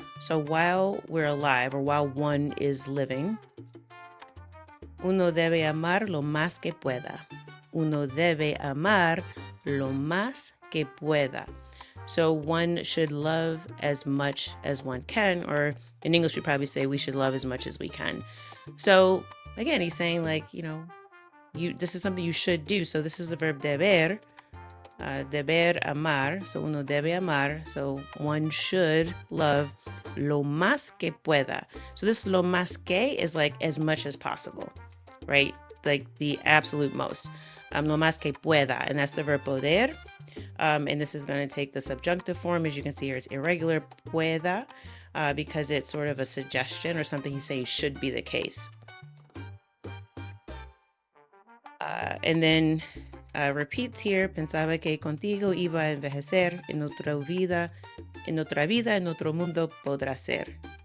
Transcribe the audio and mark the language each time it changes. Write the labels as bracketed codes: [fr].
[en] So while we're alive, or while one is living, [es] uno debe amar lo más que pueda. Uno debe amar lo más que pueda. [en] So one should love as much as one can, or in English we probably say we should love as much as we can. So again, he's saying this is something you should do. So this is the verb deber, deber amar. So [es] uno debe amar. [en] So one should love [es] lo más que pueda. [en] So this [es] lo más que [en] is like as much as possible, right? like the absolute most. [es] Lo más que pueda, [en] and that's the verb poder. And this is going to take the subjunctive form. As you can see here, it's irregular, pueda, because it's sort of a suggestion or something he's saying should be the case. And then repeats here, [es] pensaba que contigo iba a envejecer, en otra vida, en otro mundo podrá ser.